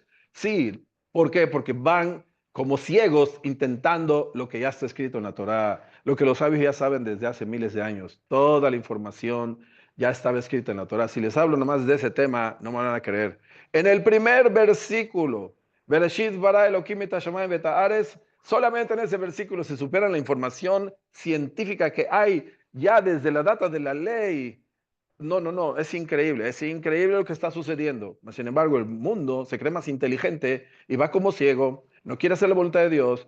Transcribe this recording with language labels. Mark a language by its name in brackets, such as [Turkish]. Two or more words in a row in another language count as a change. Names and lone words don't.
[Spanish] Sí, ¿por qué? Porque van como ciegos intentando lo que ya está escrito en la Torá, lo que los sabios ya saben desde hace miles de años. Toda la información ya estaba escrita en la Torá. Si les hablo nomás de ese tema, no me van a creer. En el primer versículo, [Hebrew] בראשית ברא אלהים את השמים ואת הארץ, [Spanish] solamente en ese versículo se supera la información científica que hay ya desde la data de la ley. No, no, no, es increíble lo que está sucediendo. Sin embargo, el mundo se cree más inteligente y va como ciego, no quiere hacer la voluntad de Dios.